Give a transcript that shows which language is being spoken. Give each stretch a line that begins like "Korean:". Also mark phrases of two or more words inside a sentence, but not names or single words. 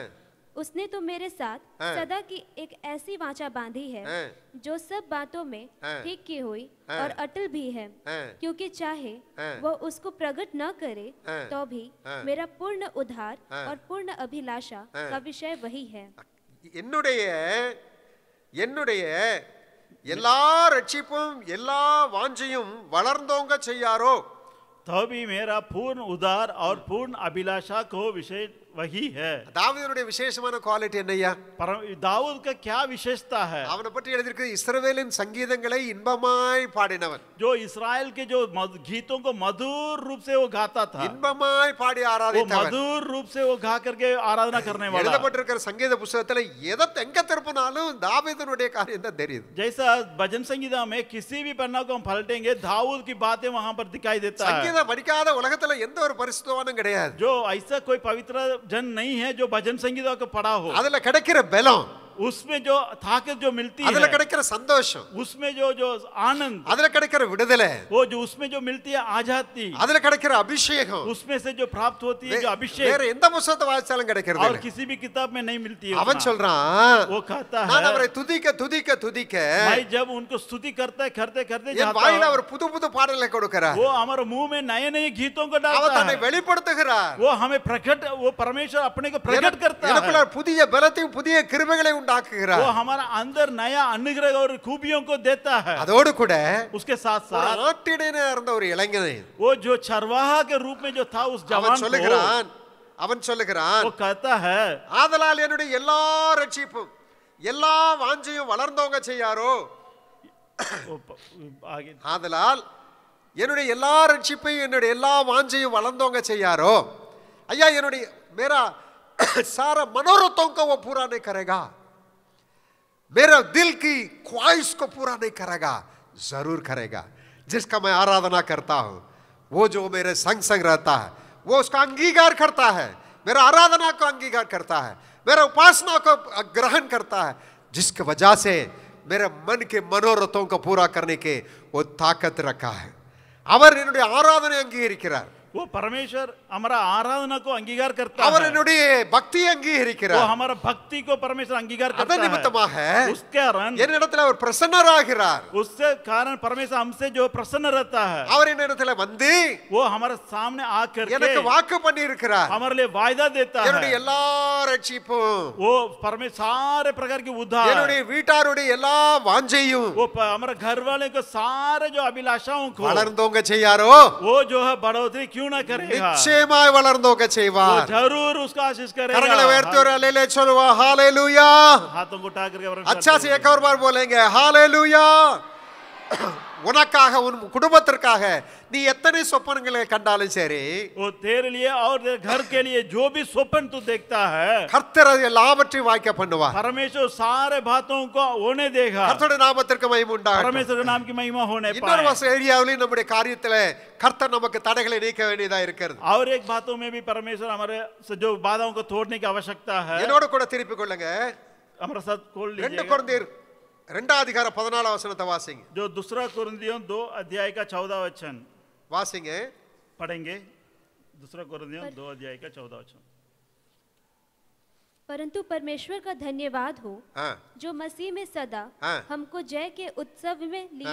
Hindi: उसने तो मेरे साथ हाँ। सदा की एक ऐसी वाचा बांधी है हाँ। जो सब बातों में हाँ। ठीक की हुई हाँ। और अटल भी है. हाँ। क्योंकि चाहे हाँ। वह उसको प्रकट न करे हाँ। तो भी हाँ। मेरा पूर्ण उद्धार हाँ। और पूर्ण अभिलाषा हाँ। का विषय वही है.
Tamil: என்னுடைய எல்லா ரட்சிப்பும் எல்லா வாஞ்சையும் வளர்ந்தோங்க செய்யாரோ,
Hindi: तो भी मेरा पूर्ण उदार और पूर्ण अभिलाषा को विषय वही है.
Tamil: தாவீதுடைய விசேஷமான குவாலிட்டி என்னையா?
Hindi: दाऊद का क्या विशेषता है?
Tamil: அவனை பற்றி எழுதியிருக்கு, இஸ்ரவேலின் சங்கீதங்களை இன்பமாய் பாடினவன்.
Hindi: जो इस्राएल के जो गीतों को मधुर रूप से वो गाता था,
Tamil: இன்பமாய் பாடி
Hindi: वो
Tamil: ஆராதித்தவன்.
Hindi: मधुर रूप से वो गा करके आराधना करने वाला.
Tamil: எழுதப்பட்டிருக்கிற சங்கீத புத்தகத்துல எங்க திருப்பினாலும் தாவீதுனுடைய காரியம் தான் தெரியுது.
Hindi: जैसा भजन संगीता में किसी भी पन्ना को हम पलटेंगे दाऊद की बातें वहां पर दिखाई देता है.
Tamil: சங்கீதம் படிக்காத உலகத்துல எந்த ஒரு பரிசுத்தவானும் கிடையாது.
Hindi: जो ऐसा कोई पवित्र जन नहीं है जो भजन संगीता को पढ़ा हो.
Tamil: அதுல கிடைக்கிற பலம்,
Hindi: उसमें जो ताकत जो मिलती
Tamil: அதுல
Hindi: है,
Tamil: கிடைக்கிற சந்தோஷம்,
Hindi: उसमें जो आनंद,
Tamil: அதுல கிடைக்கிற விடுதலை,
Hindi: वो जो उसमें जो मिलती है आजादी,
Tamil: அதுல கிடைக்கிற அபிஷேகம்
Hindi: उसमें से जो प्राप्त होती है जो अभिषेक,
Tamil: வேற எந்த புத்தகத்தை வாசிச்சாலும் கிடைக்கிறது
Hindi: और
Tamil: இல்ல.
Hindi: किसी भी किताब में नहीं मिलती है.
Tamil: அவன்
Hindi: उतना.
Tamil: சொல்றான்,
Hindi: वो कहता
Tamil: நான்
Hindi: है
Tamil: அவரை துதிக்க துதிக்க துதிக்க
Hindi: भाई जब उनको स्तुति करते करते
Tamil: என்
Hindi: जाता
Tamil: வாயில
Hindi: है,
Tamil: அவர் புது புது பாடல்களை கொடுக்கிறார்.
Hindi: वो हमारे मुंह में नए नए गीतों को
Tamil: அவர்
Hindi: डालता
Tamil: தன்னை
Hindi: है.
Tamil: வெளிப்படுத்துகிறார்.
Hindi: वो हमें प्रकट, वो परमेश्वर अपने को प्रकट करता
Tamil: எனக்குள்ள
Hindi: है.
Tamil: புதிய பலத்தையும் புதிய கிருபைகளை உண்டாக்குகிறார்.
Hindi: वो हमारा अंदर नया अनुग्रह और खूबियों को देता है.
Tamil: அதோடு கூட
Hindi: उसके साथ
Tamil: ஒரு
Hindi: साथ
Tamil: ஆட்டிடையனா இருந்த ஒரு இளைஞனை
Hindi: वो जो चरवाहा के रूप में जो था उस
Tamil: அவன்
Hindi: जवान को,
Tamil: சொல்லுகிறான்,
Hindi: वो कहता है
Tamil: ஆதலால் என்னுடைய எல்லா ரட்சிப்பும் எல்லா வாஞ்சையும் வளர்ந்தவங்க செய்யாரோ,
Hindi: आगे
Tamil: ஆதலால் என்னுடைய எல்லா ரட்சிப்பையும் என்னுடைய எல்லா வாஞ்சையும் வளர்ந்தவங்க செய்யாரோ. ஐயா என்னுடைய
Hindi: मेरा सारा मनोरथों को वो पूरा नहीं करेगा, मेरा दिल की ख्वाहिश को पूरा नहीं करेगा, जरूर करेगा. जिसका मैं आराधना करता हूं, वो जो मेरे संग संग रहता है, वो उसका अंगीकार करता है, मेरा आराधना को अंगीकार करता है, मेरा उपासना को ग्रहण करता है, जिसकी वजह से मेरे मन के मनोरथों को पूरा करने के वो ताकत रखा है.
Tamil: அவர் என்னுடைய ஆராதனை அங்கீகரிக்கிறார்.
Hindi: वो परमेश्वर हमारा आराधना को अंगीकार करता
Tamil: அவர்
Hindi: है.
Tamil: என்னுடைய பக்தியை
Hindi: वो
Tamil: அங்கீகரிக்கிறார்.
Hindi: हमारा भक्ति को परमेश्वर अंगीकार करता
Tamil: அதன் நிமித்தமாக
Hindi: है. उसके कारण
Tamil: என்னிடத்தில் அவர் பிரசன்னராகிறார்.
Hindi: उससे कारण परमेश्वर हमसे जो प्रसन्न रहता है,
Tamil: அவர் என்னிடத்தில் வந்து
Hindi: वो हमारे सामने आकर
Tamil: எனக்கு வாக்கு பண்ணி இருக்கிறார்.
Hindi: हमारे लिए वायदा देता
Tamil: என்னுடைய
Hindi: है.
Tamil: எல்லா ரட்சிப்பும்,
Hindi: वो परमेश्वर सारे प्रकार की उद्धार,
Tamil: என்னுடைய வீட்டாருடைய எல்லா வாஞ்சையும்
Hindi: वो हमारे घर वाले को सारे जो अभिलाषाओं को
Tamil: வளர்ந்தோங்க செய்யாரோ,
Hindi: वो जो है बढ़ोतरी क्यों ना करेगा,
Tamil: நிச்சயமாய் வளர்ந்தோங்க
Hindi: वो
Tamil: செய்வார்.
Hindi: जरूर उसका आशीष
Tamil: கரங்களை
Hindi: करेगा.
Tamil: உயர்த்தி ஒரு அல்லேலூயா சொல்லுவா. ஹalleluya.
Hindi: हाथों को उठा करके अच्छा से एक और बार बोलेंगे हालेलुया.
Tamil: உனக்காக உன் குடும்பத்திற்காக நீ எத்தனை சொப்பனங்களை கண்டாலும் சரி,
Hindi: वो तेरे लिए और तेरे घर के लिए जो भी स्वप्न तू देखता है,
Tamil: கர்த்தர் எல்லாவற்றையும் வாய்க்க பண்ணுவார்.
Hindi: परमेश्वर सारे बातों को होने देगा.
Tamil: கர்த்தருடைய நாமத்திற்கு மகிமை உண்டாகட்டும்.
Hindi: परमेश्वर के नाम की महिमा होने
Tamil: இன்னொரு
Hindi: पाए.
Tamil: வச ஏரியாவிலும் நம்முடைய காரியத்துல கர்த்தர் நமக்கு தடைகளை நீக்க வேண்டியதா இருக்கிறது.
Hindi: और एक बातों में भी परमेश्वर हमारे से जो बाधाओं को तोड़ने की आवश्यकता है.
Tamil: என்னோட கூட திருப்பிக் கொள்ளுங்க.
Hindi: हमारे साथ खोल 2 लीजिए
Tamil: கொரிந்தியர் 2 அதிகாரம் 14 வசனத்தை வாசிங்க.
Hindi: जो दूसरा कुरिन्थियों 2 अध्याय का 14 वचन
Tamil: வாசிங்க.
Hindi: पढ़ेंगे. दूसरा कुरिन्थियों 2 अध्याय का 14 वचन. परंतु परमेश्वर का धन्यवाद हो, हाँ, जो मसीह में सदा हाँ, हमको जय के उत्सव में लिए